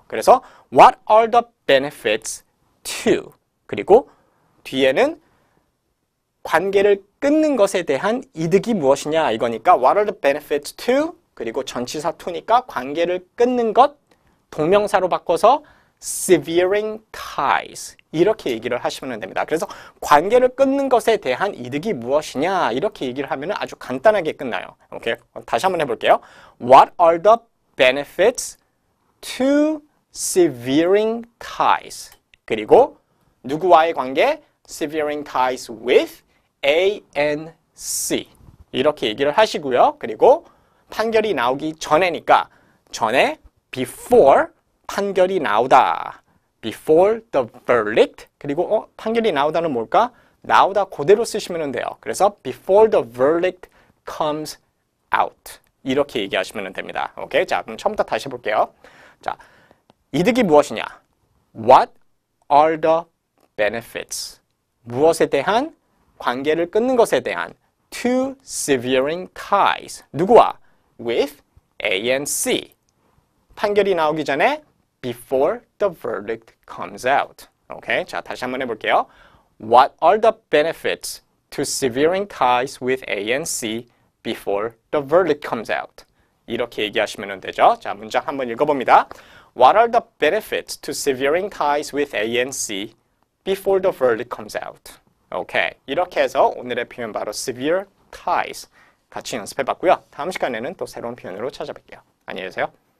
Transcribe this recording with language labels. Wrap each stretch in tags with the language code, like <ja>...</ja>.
<ko>그래서</ko> <en>what are the benefits to</en> <ko>그리고 뒤에는 관계를 끊는 것에 대한 이득이 무엇이냐 이거니까 what are the benefits to 그리고 전치사 to니까 관계를 끊는 것 동명사로 바꿔서</ko> <en>severing ties</en> <ko>이렇게 얘기를 하시면 됩니다. 그래서 관계를 끊는 것에 대한 이득이 무엇이냐 이렇게 얘기를 하면 아주 간단하게 끝나요. 오케이? 다시 한번 해볼게요.</ko> <en>What are the benefits to severing ties?</en> <ko>그리고 누구와의 관계?</ko> <en>severing ties with A and C</en> <ko>이렇게 얘기를 하시고요. 그리고 판결이 나오기 전에니까 전에 before 판결이 나오다.</ko> <en>before the verdict</en> <ko>그리고 판결이 나오다는 뭘까? 나오다 그대로 쓰시면 돼요. 그래서</ko> <en>before the verdict comes out</en> <ko>이렇게 얘기하시면 됩니다. 오케이? 자, 그럼 처음부터 다시 해볼게요. 자, 이득이 무엇이냐?</ko> <en>What are the benefits?</en> <ko>무엇에 대한? 관계를 끊는 것에 대한</ko> <en>to severing ties</en> <ko>누구와?</ko> <en>with A and C</en> <ko>판결이 나오기 전에</ko> <en>before the verdict comes out.</en> <ko>오케이? 자, 다시 한번 해볼게요.</ko> <en>What are the benefits to severing ties with A and C before the verdict comes out?</en> <ko>이렇게 얘기하시면 되죠. 자, 문장 한번 읽어봅니다.</ko> <en>What are the benefits to severing ties with A and C before the verdict comes out?</en> <ko>오케이. 이렇게 해서 오늘의 표현 바로</ko> <en>sever ties</en> <ko>같이 연습해봤고요. 다음 시간에는 또 새로운 표현으로 찾아뵐게요. 안녕히 계세요.</ko>